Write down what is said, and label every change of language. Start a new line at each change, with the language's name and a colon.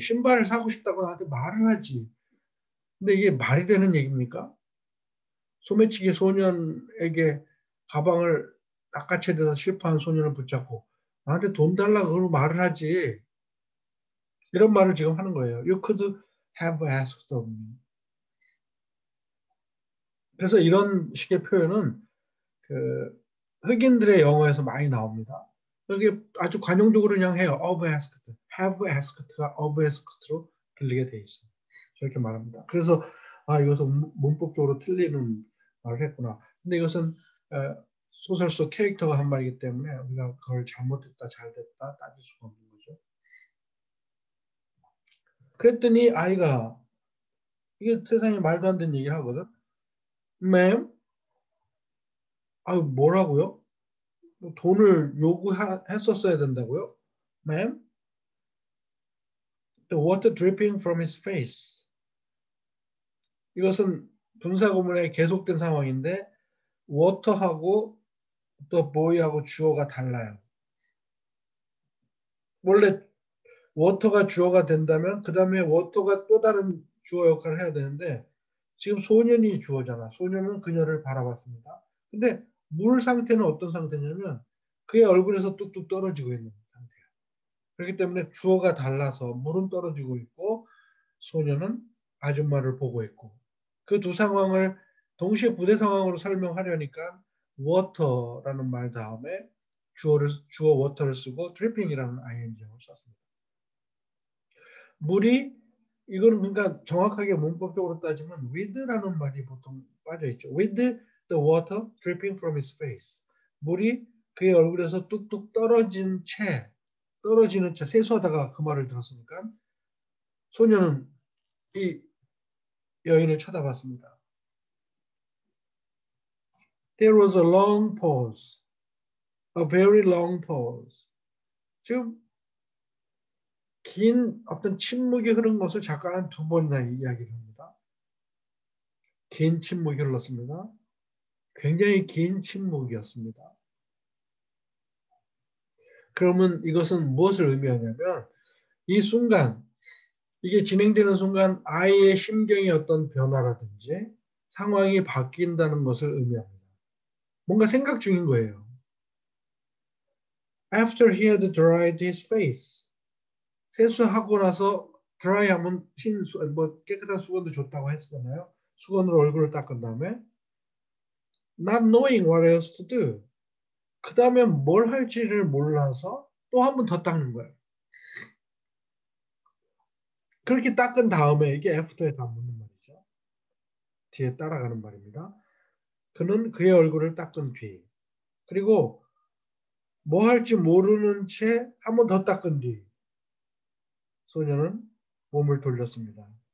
Korean: 신발을 사고 싶다고 나한테 말을 하지. 근데 이게 말이 되는 얘기입니까? 소매치기 소년에게 가방을 낚아채 대서 실패한 소년을 붙잡고 나한테 돈 달라고 그러고 말을 하지. 이런 말을 지금 하는 거예요.
English: You could have asked of me.
Korean: 그래서 이런 식의 표현은 그 흑인들의 영어에서 많이 나옵니다. 여기 아주 관용적으로 그냥 해요. of asked, have asked가 of asked로 들리게 돼 있어요. 저렇게 말합니다. 그래서 이것은 문법적으로 틀리는 말을 했구나. 근데 이것은 소설 속 캐릭터가 한 말이기 때문에 우리가 그걸 잘못했다, 잘됐다 따질 수가 없는 거죠. 그랬더니 아이가 이게 세상에 말도 안 되는 얘기를 하거든. Ma'am, 뭐라고요? 돈을 요구했었어야 된다고요?
English: Ma'am, the water dripping from his face.
Korean: 이것은 분사구문에 계속된 상황인데 water하고 또 boy하고 주어가 달라요. 원래 워터가 주어가 된다면 그 다음에 워터가 또 다른 주어 역할을 해야 되는데 지금 소년이 주어잖아. 소년은 그녀를 바라봤습니다. 근데 물 상태는 어떤 상태냐면 그의 얼굴에서 뚝뚝 떨어지고 있는 상태야. 그렇기 때문에 주어가 달라서 물은 떨어지고 있고 소년은 아줌마를 보고 있고 그 두 상황을 동시에 부대 상황으로 설명하려니까 water라는 말 다음에 주어 water를 쓰고 dripping이라는 ing를 썼습니다. 물이 이거는 그러니까 정확하게 문법적으로 따지면 with라는 말이 보통 빠져 있죠.
English: with the water dripping from his face.
Korean: 물이 그의 얼굴에서 뚝뚝 떨어지는 채 세수하다가 그 말을 들었으니까 소녀는 이 여인을 쳐다봤습니다.
English: There was a long pause. A very long pause.
Korean: 지금 긴 어떤 침묵이 흐른 것을 작가는 두 번이나 이야기를 합니다. 긴 침묵이 흘렀습니다. 굉장히 긴 침묵이었습니다. 그러면 이것은 무엇을 의미하냐면 이 순간 이게 진행되는 순간 아이의 심경의 어떤 변화라든지 상황이 바뀐다는 것을 의미합니다. 뭔가 생각 중인 거예요.
English: After he had dried his face.
Korean: 세수하고 나서 dry하면 깨끗한 수건도 좋다고 했잖아요. 수건으로 얼굴을 닦은 다음에
English: not knowing what else to do.
Korean: 그 다음에 뭘 할지를 몰라서 또 한 번 더 닦는 거예요. 그렇게 닦은 다음에 이게 after에 다 묻는 말이죠. 뒤에 따라가는 말입니다. 그는 그의 얼굴을 닦은 뒤 그리고 뭐 할지 모르는 채 한 번 더 닦은 뒤 소녀는 몸을 돌렸습니다.